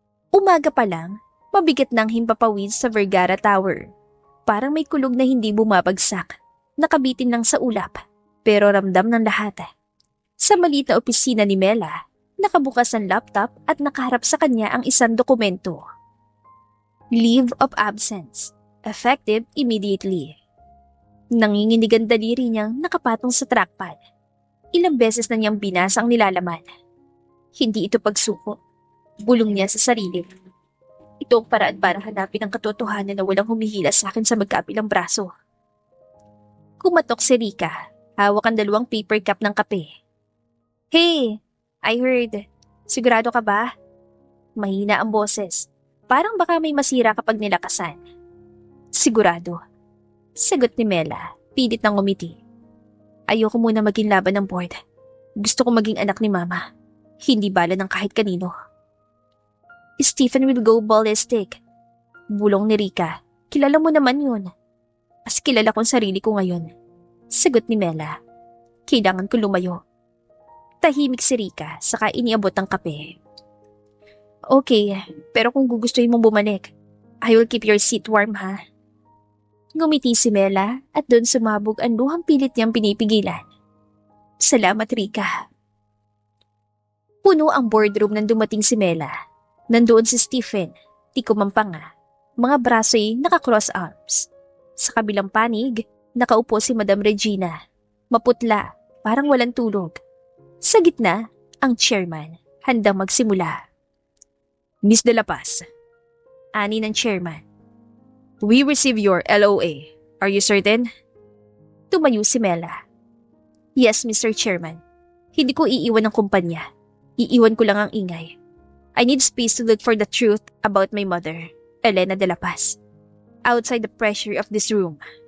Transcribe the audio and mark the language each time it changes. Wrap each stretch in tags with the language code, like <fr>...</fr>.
<tl>Umaga pa lang, mabigat ng himpapawid sa Vergara Tower. Parang may kulog na hindi bumabagsak, nakabitin lang sa ulap, pero ramdam ng lahat. Sa maliit na opisina ni Mela, nakabukas ang laptop at nakaharap sa kanya ang isang dokumento.</tl> <en>Leave of absence, effective immediately.</en> <tl>Nanginginig ang daliri niyang nakapatong sa trackpad. Ilang beses na niyang binasa ang nilalaman. Hindi ito pagsuko. Bulong niya sa sarili. Ito ang paraan para hanapin ang katotohanan na walang humihila sa akin sa magkabilang braso. Kumatok si Rika. Hawak ang 2 paper cup ng kape.</tl> <en>Hey, I heard.</en> <tl>Sigurado ka ba? Mahina ang boses. Parang baka may masira kapag nilakasan. Sigurado. Sagot ni Mela, pilit ng ngumiti. Ayoko muna maging laban ng board. Gusto ko maging anak ni Mama. Hindi bala ng kahit kanino.</tl> <en>Stephen will go ballistic.</en> <tl>Bulong ni Rika. Kilala mo naman yun. Mas kilala kong sarili ko ngayon. Sagot ni Mela. Kailangan ko lumayo. Tahimik si Rika, saka iniabot ang kape. Okay, pero kung gugustuhin mong bumalik,</tl> <en>I will keep your seat warm,</en> <tl>ha? Ngumiti si Mela at doon sumabog ang luhang pilit niyang pinipigilan. Salamat, Rika. Puno ang boardroom nang dumating si Mela. Nandoon si Stephen, tikumampanga, mga braso'y naka-cross arms. Sa kabilang panig, nakaupo si Madam Regina, maputla, parang walang tulog. Sa gitna, ang chairman, handang magsimula.</tl> <en>Miss De La Paz,</en> <tl>Ani ng chairman.</tl> <en>we receive your LOA. Are you certain?</en> <tl>Tumayo si Mela.</tl> <en>Yes, Mr. Chairman.</en> <tl>Hindi ko iiwan ang kumpanya. Iiwan ko lang ang ingay.</tl> <en>I need space to look for the truth about my mother, Elena De La Paz, outside the pressure of this room.</en>